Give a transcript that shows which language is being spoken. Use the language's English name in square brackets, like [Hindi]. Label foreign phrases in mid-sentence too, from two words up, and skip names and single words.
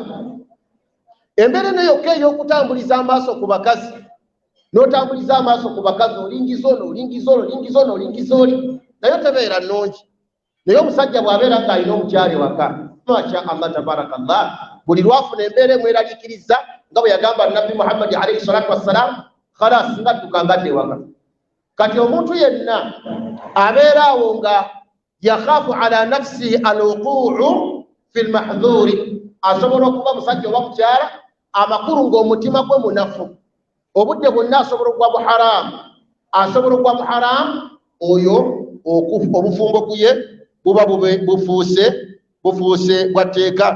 [Ganda] Embeera eno yokka ey'okutambuliza amaaso ku bakazi, n'otambuliza amaaso ku bakazi, olingiza ono, naye tebeera nnungi. Naye omusajja bw'abeera ng'alina omukyala ewaka, [Arabic] ما شاء الله تبارك الله, [Ganda] buli lwafuna embeera emweraliikiriza nga bwe yagamba Nabbi Muhammad [Arabic] عليه الصلاة والسلام, [Ganda] khalas ngadduka ngadde ewaka. Kati omuntu yenna abeera awo nga [Arabic] يخاف على نفسه الوقوع في المحظور, [Ganda] asobola okuba musajja oba mukyala amakulu ng'omutima gwe munafu, obudde bwonna asobola okugwa mu haramu, asobola okugwa mu haramu, oyo obufumbo kuye buba bufuuse bwatteeka.